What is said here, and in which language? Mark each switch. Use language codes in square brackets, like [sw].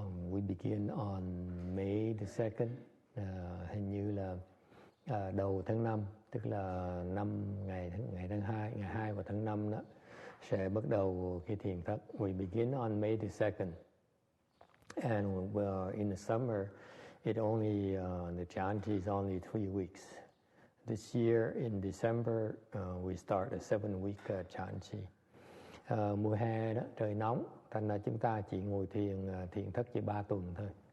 [en] We begin on May the 2nd, [vi] hình như là đầu tháng 5, tức là ngày tháng 2, ngày 2 và tháng 5 đó sẽ bắt đầu cái thiền thất. [en] We begin on May the 2nd, and in the summer, the Chanchi is only 3 weeks. This year in December, we start a 7-week Chanchi. [vi] Mùa hè đó, trời nóng, thành ra chúng ta chỉ ngồi thiền thất chỉ 3 tuần thôi.